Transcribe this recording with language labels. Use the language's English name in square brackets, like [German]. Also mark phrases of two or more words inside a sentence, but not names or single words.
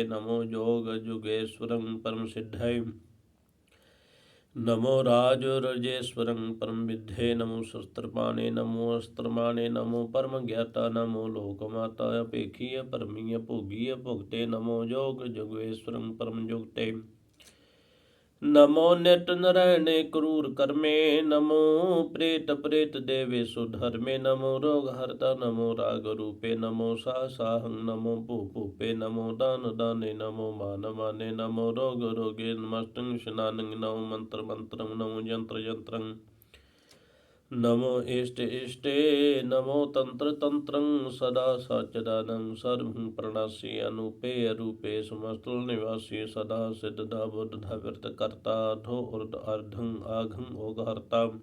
[Braj] ਨਮੋ ਜੋਗ ਜੁਗੇਸ਼ਵਰੰ ਪਰਮ ਸਿੱਧੇ। ਨਮੋ ਰਾਜ ਰਜੇਸ਼ਵਰੰ ਪਰਮ ਵਿਧੇ। ਨਮੋ ਸ਼ਸਤਰਪਾਣੇ ਨਮੋ ਅਸਤਰਮਾਣੇ। ਨਮੋ ਪਰਮ ਗਿਆਤਾ ਨਮੋ ਲੋਕ ਮਾਤਾ। ਅਪੇਖੀ ਅਪਰਮੀ ਅਭੋਗੀ ਅਭੁਗਤੇ। ਨਮੋ ਜੋਗ ਜੁਗੇਸ਼ਵਰੰ ਪਰਮ ਜੁਗਤੇ। नमो नित नरैणे क्रूर कर्मे नमो प्रेत प्रेत देवे सुधर्मे नमो रोग हरता नमो राग रूपे नमो साहं नमो भूपे नमो दान दाने नमो मान माने नमो रोग रोगे नमस्तंग शनानं नमो मंत्र मंत्रं नमो यंत्र यंत्रं नमो इष्ट इष्टे नमो तंत्र तंत्रं सदा सच्चिदानं सर्वं प्रणासी अनुपे अरूपे समस्तल निवासी सदा सिद्धदा बुद्धधा विरत कर्ता धो उर्ध अर्धं आघं ओघहर्ता